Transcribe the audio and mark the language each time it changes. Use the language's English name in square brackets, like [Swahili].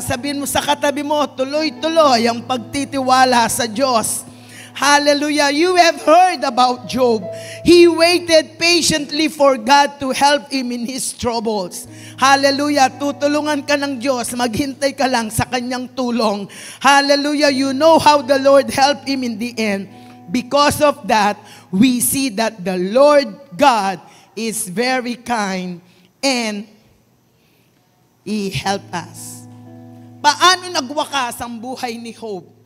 [Filipino] Sabihin mo sa katabi mo, tuloy-tuloy ang pagtitiwala sa Diyos. Hallelujah. [English] You have heard about Job. He waited patiently for God to help him in his troubles. [Filipino] Hallelujah. Tutulungan ka ng Diyos. Maghintay ka lang sa kanyang tulong. Hallelujah. [English] You know how the Lord helped him in the end. Because of that, we see that the Lord God is very kind and He helped us. [Filipino] Paano nagwakas ang buhay ni Job?